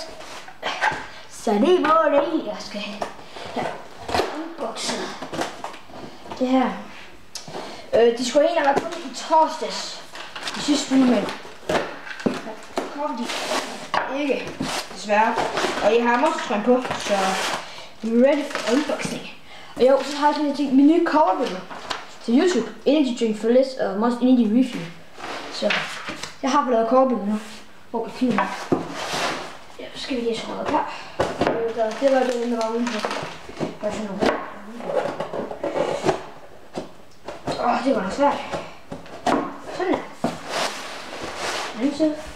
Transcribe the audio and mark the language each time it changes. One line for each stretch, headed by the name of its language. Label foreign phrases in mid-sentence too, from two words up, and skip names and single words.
Danish: Så det er hvor det jeg skal have unboxet det her. De skulle egentlig have været kommet på torsdags i sidste uge, men kom de ikke, desværre. Og jeg har monstertrøjen på, så
English: we're ready for unboxing.
Danish: Og jo, så har jeg sådan en ting, mine nye coverbilleder til YouTube. Energy Drink for Less og Monster Energy Review. Så jeg har fået lavet coverbilleder nu. Hvor kan kigge med? Ja, så skal vi lige sådan noget her. Det var det, der var udenfor. Hvad for noget? Det var da svært. Sådan der. Anden side.